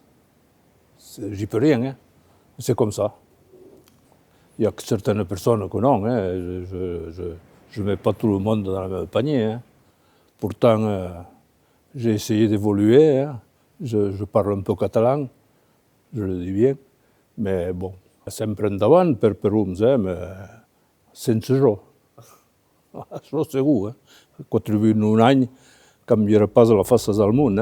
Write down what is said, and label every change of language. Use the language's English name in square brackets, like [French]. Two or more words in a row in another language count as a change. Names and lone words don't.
[French] J'y peux rien, hein. C'est comme ça. Il y a que certaines personnes que non. Hein. Je ne mets pas tout le monde dans le même panier. Hein. Pourtant, j'ai essayé d'évoluer. Hein. Je parle un peu catalan, je le dis bien. Mais bon, [Catalan] sempre endavant per uns, mais sense jo. Això segur. Quan vivim un any, canviarà pas la faça del món.